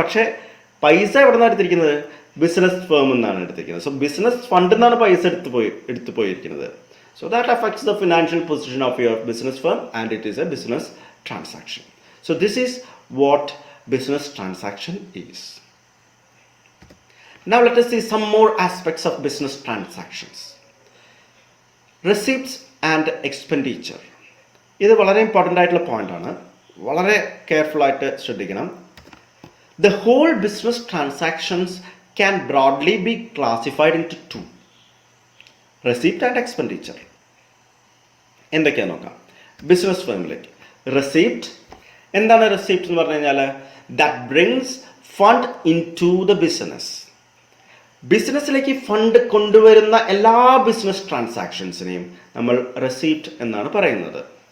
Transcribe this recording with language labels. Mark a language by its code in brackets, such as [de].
[ml] പക്ഷേ പൈസ എവിടെ നിന്നാണ് എടുത്തിരിക്കുന്നത്? ബിസിനസ് ഫേം എന്നാണ് എടുത്തിരിക്കുന്നത്. സോ ബിസിനസ് ഫണ്ടിൽ നിന്നാണ് പൈസ എടുത്തു പോയിരിക്കുന്നത്. [en] So that affects the financial position of your business firm and it is a business transaction. So this is what business transaction is. Now let us see some more aspects of business transactions. Receipts and expenditure. [ml] ഇത് വളരെ important ആയിട്ടുള്ള പോയിന്റാണ്. വളരെ careful ആയിട്ട് ശ്രദ്ധിക്കണം. [en] The whole business transactions can broadly be classified into two: receipt and expenditure. [ml] എന്തൊക്കെയാ നോക്കാം. Business ഫേമിലേക്ക് receipt. എന്താണ് റെസിപ്റ്റ് എന്ന് പറഞ്ഞു കഴിഞ്ഞാൽ? [en] That brings fund into the business. [ml] ബിസിനസ്സിലേക്ക് ഫണ്ട് കൊണ്ടുവരുന്ന എല്ലാ ബിസിനസ് ട്രാൻസാക്ഷൻസിനെയും നമ്മൾ റെസിപ്റ്റ് എന്നാണ് പറയുന്നത്.